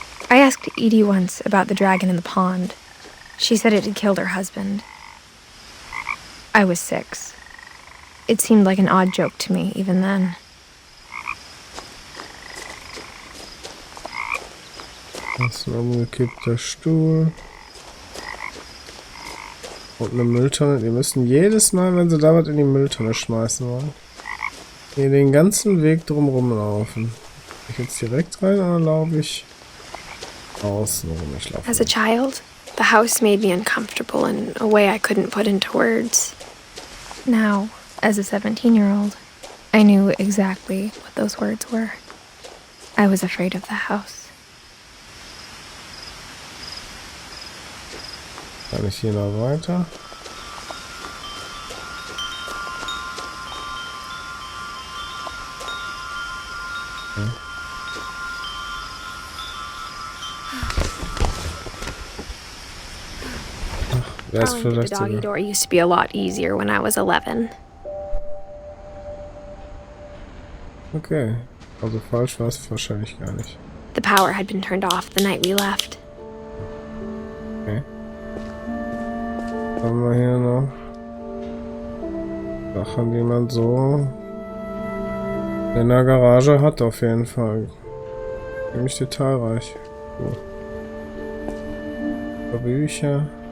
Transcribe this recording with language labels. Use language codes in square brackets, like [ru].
[en] I asked Edie once about the dragon in the pond. She said it had killed her husband. I was 6. It seemed like an odd joke to me, even then. [de] Das ist ein umgekippter Stuhl. Und eine Mülltonne. Die müssen jedes Mal, wenn sie da was in die Mülltonne schmeißen wollen, hier den ganzen Weg drumherum laufen. Bin ich jetzt direkt rein oder laufe ich außen rum? Ich laufe. [en] As a child, the house made me uncomfortable in a way I couldn't put into words. Now, as a 17-year-old, I knew exactly what those words were. I was afraid of the house. [de] Kann ich hier noch weiter? Okay. Ach, wäre es [en] Crawling to the [de] vielleicht [en] doggy [de] sogar. [en] door used to be a lot easier when I was 11. Okay. [de] Also falsch war es wahrscheinlich gar nicht. [en] The power had been turned off the night we left. Okay. [de] Haben wir hier noch Sachen, die man so in der Garage hat, auf jeden Fall. Ziemlich detailreich. Cool. Bücher.